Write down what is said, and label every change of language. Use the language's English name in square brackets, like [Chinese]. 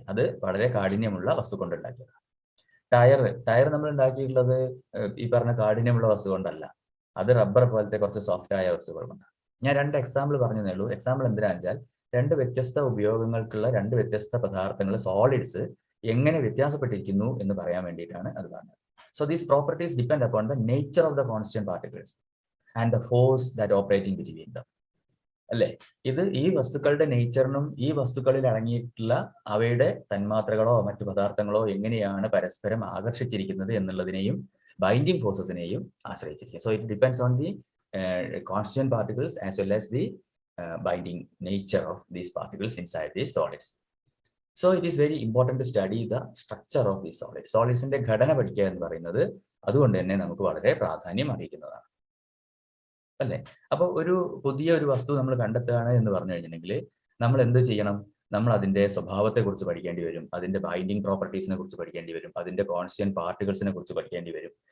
[Malayalam] അത് വളരെ കാഠിന്യമുള്ള വസ്തു കൊണ്ട് ഉണ്ടാക്കിയത്. ടയർ നമ്മൾ ഉണ്ടാക്കിയിട്ടുള്ളത് ഈ പറഞ്ഞ കാഠിന്യമുള്ള വസ്തു കൊണ്ടല്ല, അത് റബ്ബർ പോലത്തെ കുറച്ച് സോഫ്റ്റ് ആയ വസ്തുക്കൾ കൊണ്ടാണ്. ഞാൻ 2 എക്സാമ്പിൾ പറഞ്ഞതേ ഉള്ളൂ. എക്സാമ്പിൾ എന്തിനാണെന്ന് വെച്ചാൽ 2 വ്യത്യസ്ത ഉപയോഗങ്ങൾക്കുള്ള 2 വ്യത്യസ്ത പദാർത്ഥങ്ങൾ, സോളിഡ്സ് എങ്ങനെ വ്യത്യാസപ്പെട്ടിരിക്കുന്നു എന്ന് പറയാൻ വേണ്ടിയിട്ടാണ് അത് പറഞ്ഞത്. [English] So these properties depend upon the nature of the constituent particles and the force that operating between them. [Malayalam] അല്ലേ? ഇത് ഈ വസ്തുക്കളുടെ നേച്ചറിനും ഈ വസ്തുക്കളിൽ അടങ്ങിയിട്ടുള്ള അവയുടെ തന്മാത്രകളോ മറ്റു പദാർത്ഥങ്ങളോ എങ്ങനെയാണ് പരസ്പരം ആകർഷിച്ചിരിക്കുന്നത് എന്നുള്ളതിനെയും ബൈൻഡിങ് ഫോഴ്സസിനെയും ആശ്രയിച്ചിരിക്കും. [English] So it depends on the constituent particles as well as the binding nature of these particles inside these solids. So it is very important to study the structure of these solids. [Malayalam] സോളിഡ്സിന്റെ ഘടന പഠിക്കുക എന്ന് പറയുന്നത് അതുകൊണ്ട് തന്നെ നമുക്ക് വളരെ പ്രാധാന്യം അറിയിക്കുന്നതാണ് അല്ലേ? അപ്പോൾ ഒരു പുതിയ ഒരു വസ്തു നമ്മൾ കണ്ടെത്തുകയാണ് എന്ന് പറഞ്ഞു കഴിഞ്ഞിട്ടുണ്ടെങ്കിൽ നമ്മൾ എന്ത് ചെയ്യണം? നമ്മൾ അതിന്റെ സ്വഭാവത്തെ കുറിച്ച് പഠിക്കേണ്ടി വരും, അതിന്റെ ബൈൻഡിങ് പ്രോപ്പർട്ടീസിനെ കുറിച്ച് പഠിക്കേണ്ടി വരും, അതിന്റെ കോൺസ്റ്റന്റ് പാർട്ടിക്കിൾസിനെ കുറിച്ച് പഠിക്കേണ്ടി വരും.